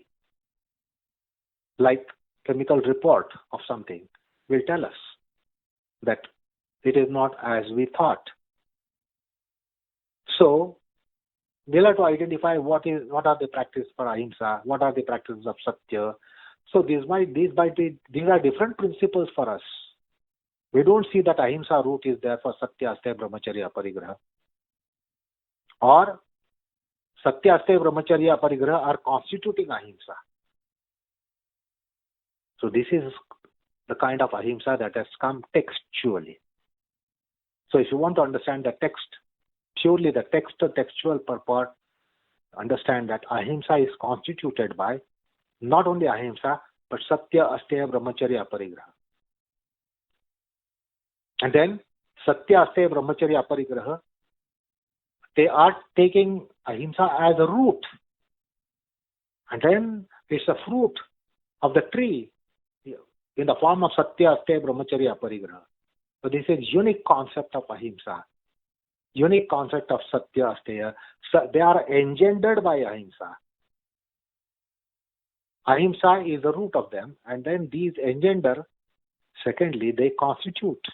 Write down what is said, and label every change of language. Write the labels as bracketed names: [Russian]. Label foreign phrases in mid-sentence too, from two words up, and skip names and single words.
[English] Like chemical report of something will tell us that it is not as we thought. So we'll have to identify what are the practices for ahimsa, what are the practices of satya. So these are different principles for us. We don't see that ahimsa root is there for [Sanskrit] satya, asteya, brahmacharya, aparigraha. [English] Or [Sanskrit] satya, asteya, brahmacharya, aparigraha [English] are constituting ahimsa. So this is the kind of ahimsa that has come textually. So if you want to understand the text, purely the textual purport, understand that ahimsa is constituted by not only ahimsa, but [Sanskrit] satya, asteya, brahmacharya, aparigraha. And then satya, asteya, brahmacharya, aparigraha, [English] they are taking ahimsa as a root. And then it's a fruit of the tree in the form of [Sanskrit] satya, asteya, brahmacharya, aparigraha. [English] So this is unique concept of ahimsa, unique concept of [Sanskrit] satya, asteya. [English] So they are engendered by ahimsa. Ahimsa is the root of them, and then these engender, secondly, they constitute.